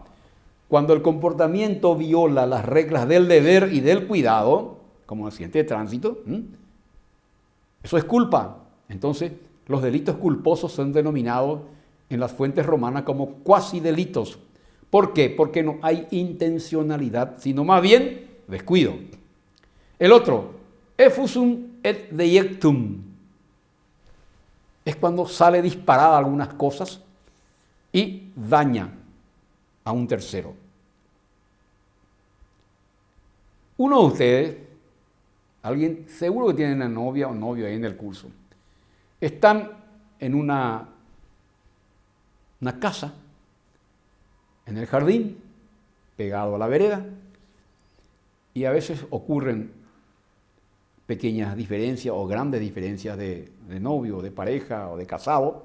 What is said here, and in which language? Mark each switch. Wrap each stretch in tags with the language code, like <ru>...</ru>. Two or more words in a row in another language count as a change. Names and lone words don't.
<es>Cuando el comportamiento viola las reglas del deber y del cuidado, como accidente de tránsito, eso es culpa. Entonces, los delitos culposos son denominados en las fuentes romanas como cuasi delitos. ¿Por qué? Porque no hay intencionalidad, sino más bien descuido. El otro,</es> <la>effusum et deiectum,</la> <es>es cuando sale disparada algunas cosas y daña a un tercero. Uno de ustedes, alguien seguro que tiene una novia o novio ahí en el curso, están en una casa, en el jardín, pegado a la vereda, y a veces ocurren pequeñas diferencias o grandes diferencias de novio, de pareja o de casado.</es>